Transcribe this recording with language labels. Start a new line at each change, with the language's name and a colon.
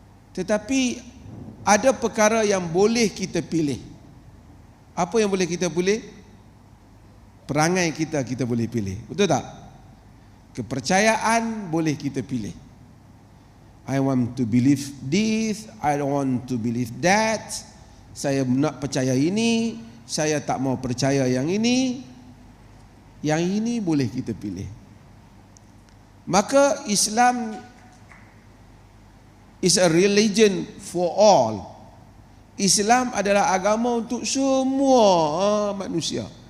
Malay: Tetapi ada perkara yang boleh kita pilih. Apa yang boleh kita pilih? Perangai kita boleh pilih. Betul tak? Kepercayaan boleh kita pilih.
English: I want to believe this, I don't want to believe that.
Malay: Saya nak percaya ini, saya tak mau percaya yang ini. Yang ini boleh kita pilih.
English: Maka Islam is a religion for all.
Malay: Islam adalah agama untuk semua manusia.